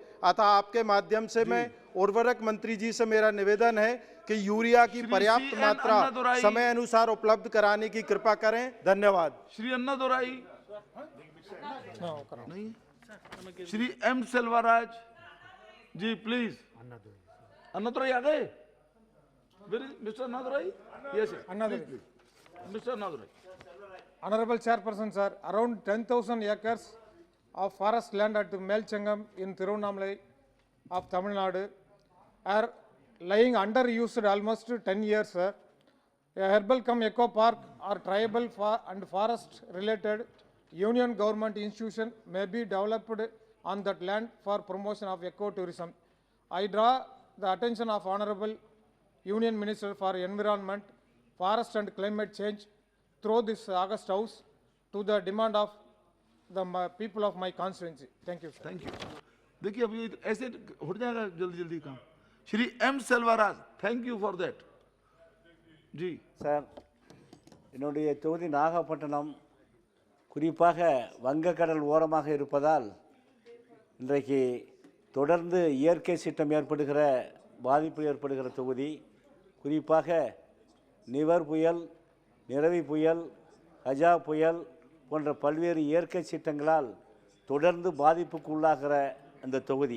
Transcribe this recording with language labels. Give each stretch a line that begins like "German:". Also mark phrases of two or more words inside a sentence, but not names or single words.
Hindi: अतः आपके माध्यम से मैं उर्वरक मंत्री जी से मेरा निवेदन है कि यूरिया की पर्याप्त मात्रा समय अनुसार उपलब्ध कराने की कृपा करें। धन्यवाद। श्री अन्नादुराई नहीं। श्री एम सेल्वाराज जी प्लीज। अन्नादुराई आ गए? मिस्टर अन्नादुराई?
English: Yes Mister अन्नादुराई। Honorable Chairperson, sir, around 10,000 acres of forest land at Melchangam in Tiruvannamalai of Tamil Nadu are lying underused almost 10 years, sir. A herbal cum eco park or tribal and forest related union government institution may be developed on that land for promotion of ecotourism. I draw the attention of Honorable Union Minister for Environment, Forest and Climate Change through this August House to the demand of the people of my constituency. Thank you, sir. Thank you.
Hindi: देखिए अब ये ऐसे हो जाएगा जल्दी जल्दी काम।
English: श्री एम सेल्वाराज, thank you for that जी।
Tamil: சார், என்னுடைய தொகுதி நாகப்பட்டினம் குறிப்பாக வங்கக்கடல் ஓரமாக இருப்பதால் இன்றைக்கு தொடர்ந்து இயற்கை சீற்றம் ஏற்படுகிற பாதிப்பு ஏற்படுகிற தொகுதி. குறிப்பாக நிவர் புயல், நிரவி புயல், கஜா புயல் போன்ற பல்வேறு இயற்கை சீற்றங்களால் தொடர்ந்து பாதிப்புக்கு உள்ளாகிற அந்த தொகுதி.